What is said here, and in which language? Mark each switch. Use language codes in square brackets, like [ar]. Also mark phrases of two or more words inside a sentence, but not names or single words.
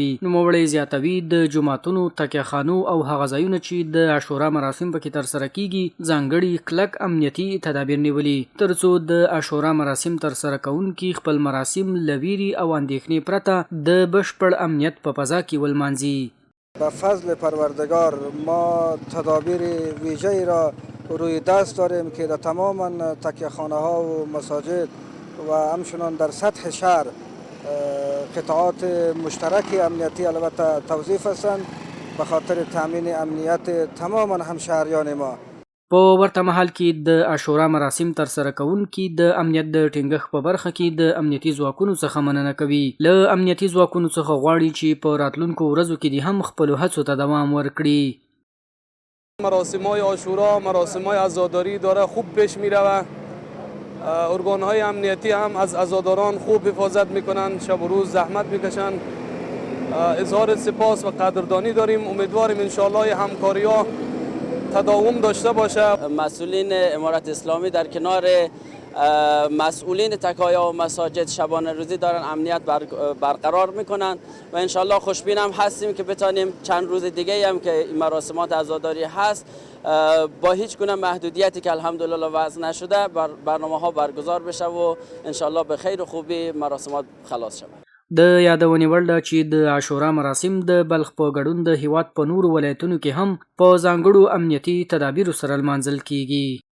[ps] نوموړی زیاتوي د جوماتونو، تکیهخانو او هغه ځایونه چې د عاشورا مراسم پکې ترسره کیږي ځانګړي کلک امنیتي تدابیر نیولي ترڅو د عاشورا مراسم ترسره کوونکي خپل مراسم له ویرې او اندېښنې پرته د بشپړ امنیت په فضا کې ولمانځي. [fa] به فضل پروردگار ما تدابیر ویژه‌ای را روی دست داریم که در تمام تکیهخانه ها و مساجد و همچنان در سطح شهر قطعات مشترک امنیتی البته توظیف هستند به خاطر تامین امنیت تمام همشهریان ما. [ps] په ورته مهال کې د عاشورا مراسم ترسره کوونکي د امنیت د ټینګښت په برخه کې د امنیتي ځواکونو څخه مننه کوي. له امنیتي ځواکونو څخه غواړي چې په راتلونکو ورځو کې هم خپلو هڅو ته دوام ورکړي. [fa] مراسم‌های عاشورا، مراسم‌های عزاداری داره خوب پیش می‌رود. ارگان‌های امنیتی هم از عزاداران خوب حفاظت می‌کنند، شب و روز زحمت می‌کشند. اظهار سپاس و قدردانی داریم. امیدواریم انشاءالله همکاری‌ها تداوم داشته باشه. مسئولین امارت اسلامی در کنار مسئولین تکایا و مساجد شبانه روزی دارن امنیت برقرار میکنن و انشالله خوشبینم هستیم که بتانیم چند روز دیگه هم که این مراسمات عزاداری هست با هیچ گونه محدودیتی که الحمدلله وضع نشده برنامه ها برگزار بشه و انشالله به خیر و خوبی مراسمات خلاص شود. [ps] د یادونې وړ ده چې د عاشورا مراسم د بلخ په ګډون د هیواد په نورو ولایتونو کې هم په ځانګړو امنیتي تدابیرو سره لمانځل کیږي.